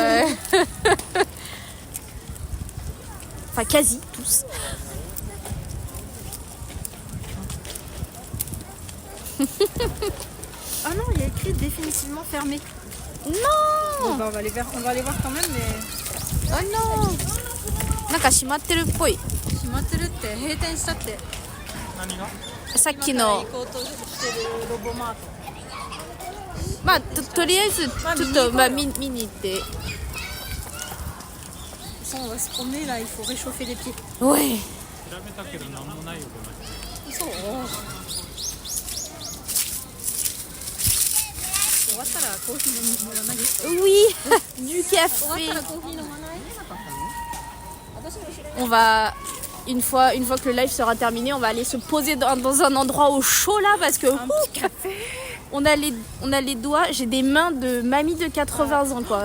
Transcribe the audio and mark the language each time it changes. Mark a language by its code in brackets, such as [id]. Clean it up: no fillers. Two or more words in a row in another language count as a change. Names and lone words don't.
[fr] Enfin, quasi tous. Ah non, il y a écrit définitivement fermé. Non. Bon, bah, on va aller voir quand même, mais... Oh non. [ja] なんか閉まってるっぽい。閉まってるって閉店したって。さっきの。今から行こうとしてるロボマート。まあとりあえずちょっと見に行って。 [fr] On va se promener là, il faut réchauffer les pieds. Ouais. [ja] そう。終わったらコーヒー飲まないですか？ [fr] Oui, du café. On va une fois que le live sera terminé, on va aller se poser dans un endroit au chaud là parce que petit café. on a les doigts, j'ai des mains de mamie de 80 ans quoi.